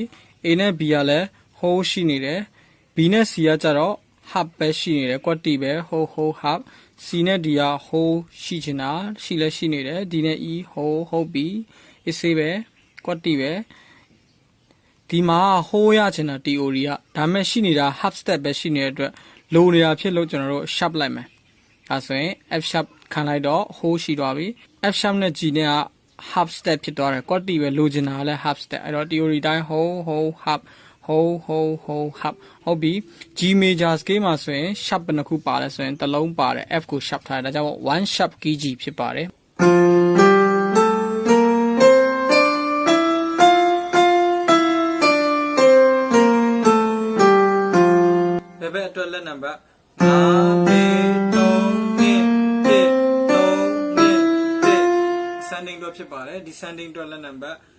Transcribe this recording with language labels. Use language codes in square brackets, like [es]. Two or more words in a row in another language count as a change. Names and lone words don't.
[my] A နဲ့ B ကလည်း whole ရှိနေတယ် B နဲ့ C ကကြတော့ half ပဲရှိနေတယ် quantity ပဲ [en] whole half [my] C နဲ့ D က whole ရှိချင်တာရှိလဲရှိနေတယ် D နဲ့ E whole ဟုတ်ပြီ AC ပဲ quantity ပဲဒီမှာ whole ရချင်တာ theory ကဒါမဲ့ရှိနေတာ [en] half step [my] ပဲရှိနေတဲ့အတွက်လိုနေတာ ဖြစ်လို့ကျွန်တော်တို့ sharp လိုက်မယ်ဒါဆိုရင် [en] F sharp [my] ခံလိုက်တော့ whole ရှိသွားပြီ [en] F sharp [my] နဲ့ G နဲ့က [en] half step [my] ဖြစ်သွားတယ် quantity ပဲလိုချင်တာလည်း [en] half step [my] အဲ့တော့ theory တိုင်း [en] whole half whole half [my] ဟုတ်ပြီ [en] G major scale [my] မှာဆိုရင် sharp ဘယ်နှခုပါလဲဆိုရင်တစ်လုံးပါတယ် F ကို sharp ထားတယ်ဒါကြောင့်1 [en] sharp key G [my] ဖြစ်ပါတယ်အတွက်လက်နံပါတ်93311 ဖြစ်ပါတယ်ဒီ sending အတွက်လက်နံပါတ်